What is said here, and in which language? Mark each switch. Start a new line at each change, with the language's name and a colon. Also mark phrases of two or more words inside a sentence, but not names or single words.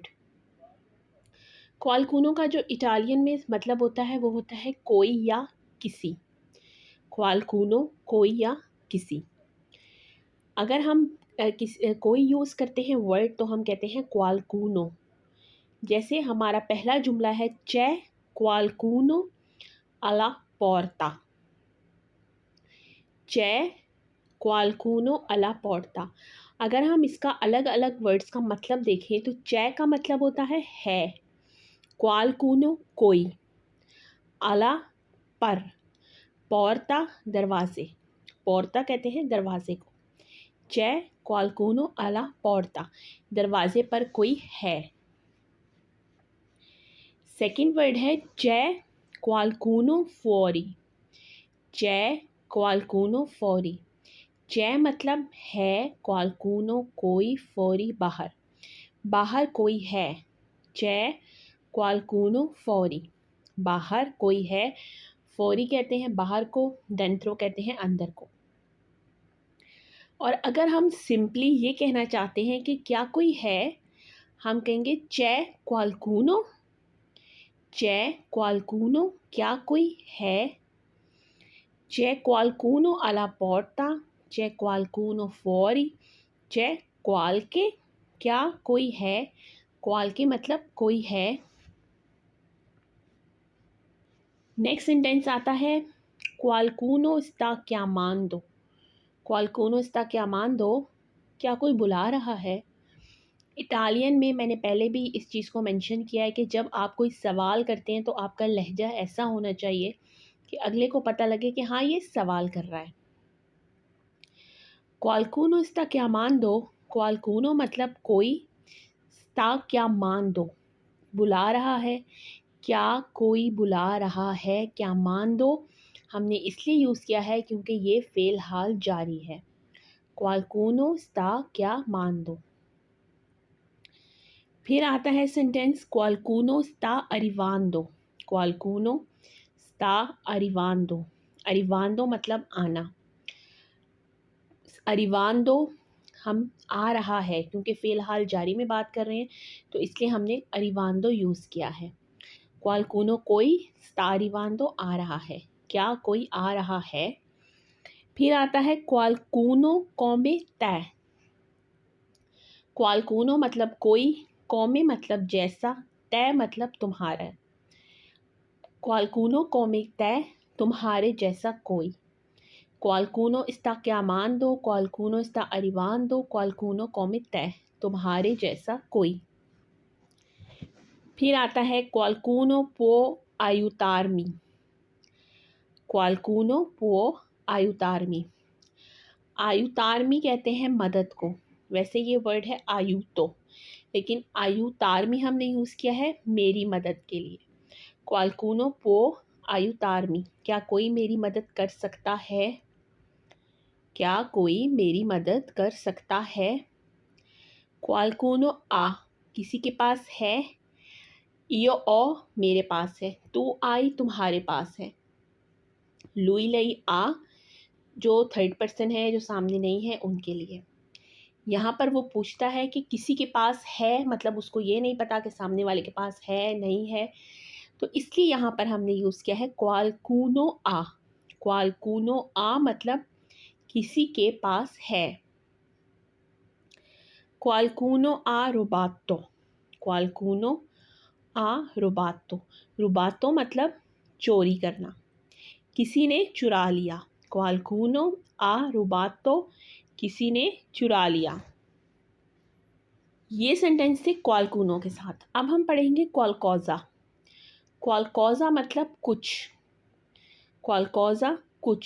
Hindi: क्वालकुनो का जो इटालियन में मतलब होता है वो होता है कोई या किसी। क्वालकुनो कोई या किसी। अगर हम कोई यूज़ करते हैं वर्ड तो हम कहते हैं क्वालकुनो। जैसे हमारा पहला जुमला है
Italian: c'è qualcuno alla porta। c'è qualcuno alla porta।
Hindi: अगर हम इसका अलग अलग वर्ड्स का मतलब देखें तो c'è का मतलब होता है, qualcuno कोई, alla पर, porta दरवाजे, porta कहते हैं दरवाजे को।
Italian: c'è qualcuno alla porta
Hindi: दरवाजे पर कोई है। सेकंड वर्ड है
Italian: c'è qualcuno fuori। c'è qualcuno fuori।
Hindi: c'è मतलब है, qualcuno कोई, fuori बाहर, बाहर कोई है।
Italian: c'è qualcuno fuori
Hindi: बाहर कोई है। fuori कहते हैं बाहर को, dentro कहते हैं अंदर को। और अगर हम सिंपली ये कहना चाहते हैं कि क्या कोई है, हम कहेंगे
Italian: c'è qualcuno। c'è qualcuno
Hindi: क्या कोई है।
Italian: c'è qualcuno alla porta। c'è qualcuno fuori। c'è qualche
Hindi: क्या कोई है, qualche मतलब कोई है। नेक्स्ट सेंटेंस आता है
Italian: qualcuno sta chiamando। qualcuno sta chiamando
Hindi: क्या कोई बुला रहा है। इटालियन में मैंने पहले भी इस चीज़ को मेंशन किया है कि जब आप कोई सवाल करते हैं तो आपका लहजा ऐसा होना चाहिए कि अगले को पता लगे कि हाँ ये सवाल कर रहा है।
Italian: qualcuno sta chiamando, qualcuno
Hindi: मतलब कोई,
Italian: sta chiamando
Hindi: बुला रहा है, क्या कोई बुला रहा है, chiamando हमने इसलिए यूज़ किया है क्योंकि ये फ़ेल हाल जारी है।
Italian: qualcuno sta chiamando।
Hindi: फिर आता है सेंटेंस
Italian: qualcuno sta arrivando। qualcuno sta arrivando।
Hindi: arrivando मतलब आना। arrivando हम आ रहा है, क्योंकि फ़िलहाल जारी में बात कर रहे हैं तो इसलिए हमने arrivando यूज़ किया है। qualcuno कोई,
Italian: sta arrivando
Hindi: आ रहा है, क्या कोई आ रहा है। फिर आता है
Italian: qualcuno come te।
Hindi: qualcuno मतलब कोई, come मतलब जैसा, te मतलब तुम्हारा।
Italian: qualcuno come te
Hindi: तुम्हारे जैसा कोई।
Italian: qualcuno sta chiamando, qualcuno sta arrivando, qualcuno come te
Hindi: तुम्हारे जैसा कोई। फिर आता है
Italian: qualcuno può aiutarmi। qualcuno può aiutarmi।
Hindi: aiutarmi कहते हैं मदद को, वैसे ये वर्ड है aiuto, लेकिन aiutarmi हमने यूज़ किया है मेरी मदद के लिए।
Italian: qualcuno può aiutarmi
Hindi: क्या कोई मेरी मदद कर सकता है, क्या कोई मेरी मदद कर सकता है।
Italian: qualcuno ha
Hindi: किसी के पास है,
Italian: io ho
Hindi: मेरे पास है,
Italian: tu hai
Hindi: तुम्हारे पास है।
Italian: lui lei ha
Hindi: जो थर्ड पर्सन है, जो सामने नहीं है, उनके लिए। यहाँ पर वो पूछता है कि किसी के पास है, मतलब उसको ये नहीं पता कि सामने वाले के पास है नहीं है, तो इसलिए यहाँ पर हमने यूज़ किया है
Italian: qualcuno ha। qualcuno ha
Hindi: मतलब किसी के पास है।
Italian: qualcuno ha rubato। qualcuno ha rubato।
Hindi: rubato मतलब चोरी करना, किसी ने चुरा लिया।
Italian: qualcuno ha rubato,
Hindi: किसी ने चुरा लिया। ये सेंटेंस थे क्वालकूनो के साथ। अब हम पढ़ेंगे क्वालकोजा। क्वालकोजा मतलब कुछ, क्वालकोजा कुछ।